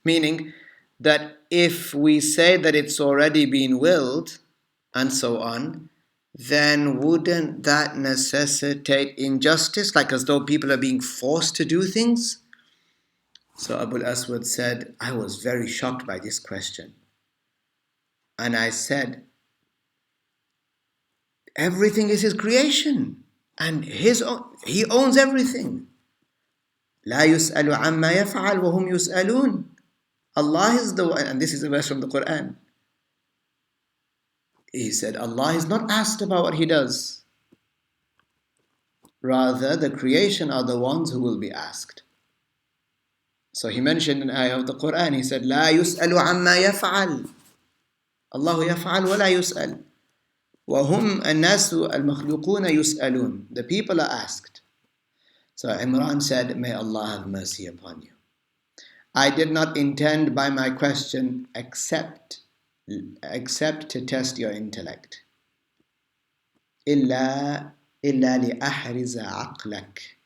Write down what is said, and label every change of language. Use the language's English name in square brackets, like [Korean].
[English] Meaning that if we say that it's already been willed and so on, then wouldn't that necessitate injustice, like as though people are being forced to do things? So Abu al-Aswad said, I was very shocked by this question. And I said, everything is his creation and he owns everything. [Arabic] لا يسأل عما يفعل وهم يسألون. [English] Allah is the one, and this is a verse from the Quran. He said, Allah is not asked about what He does. Rather, the creation are the ones who will be asked. So he mentioned an ayah of the Quran. He said, [Arabic] لا يسأل عما يفعل. الله يفعل ولا يسأل. وهم الناس المخلوقون يسألون. [English] The people are asked. So Imran said, may Allah have mercy upon you. I did not intend by my question except to test your intellect. [Arabic] إلا لأحرز عقلك.